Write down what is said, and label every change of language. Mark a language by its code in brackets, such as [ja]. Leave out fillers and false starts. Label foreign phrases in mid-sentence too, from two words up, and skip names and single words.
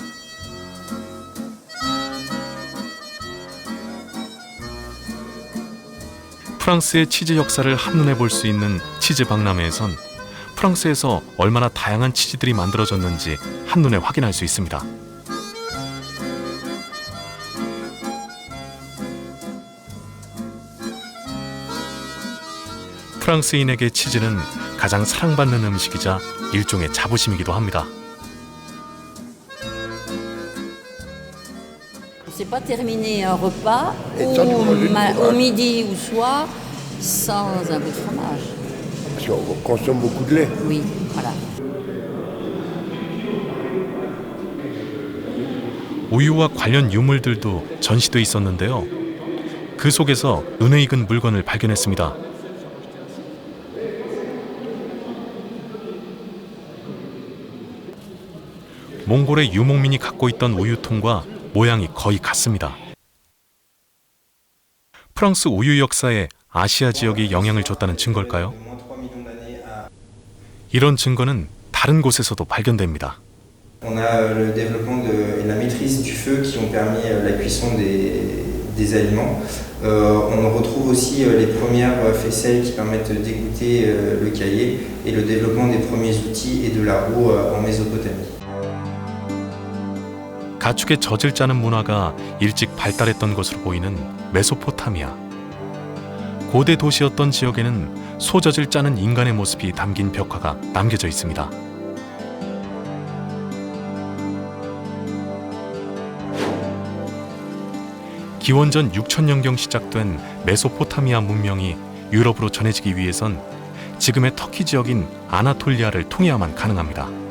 [ko] 프랑스의 치즈 역사를 한눈에 볼 수 있는 치즈 박람회에선 프랑스에서 얼마나 다양한 치즈들이 만들어졌는지 한눈에 확인할 수 있습니다. 프랑스인에게 치즈는 가장 사랑받는 음식이자 일종의 자부심이기도 합니다. [fr] C'est pas terminer un repas au midi ou soir sans un bout de fromage. Parce qu'on consomme beaucoup de lait. Oui, voilà. [ko] 우유와 관련 유물들도 전시돼 있었는데요. 그 속에서 눈에 익은 물건을 발견했습니다. 몽골의 유목민이 갖고 있던 우유통과 모양이 거의 같습니다. 프랑스 우유 역사에 아시아 지역이 영향을 줬다는 증거일까요? 이런 증거는 다른 곳에서도 발견됩니다. [fr] On a le développement et la maîtrise du feu qui ont permis la cuisson des aliments. On retrouve aussi les premières faisselles qui permettent d'égoutter le caillé et le développement des premiers outils et de la roue en Mésopotamie. [ko] 가축의 젖을 짜는 문화가 일찍 발달했던 것으로 보이는 메소포타미아. 고대 도시였던 지역에는 소젖을 짜는 인간의 모습이 담긴 벽화가 남겨져 있습니다. 기원전 6000년경 시작된 메소포타미아 문명이 유럽으로 전해지기 위해선 지금의 터키 지역인 아나톨리아를 통해야만 가능합니다.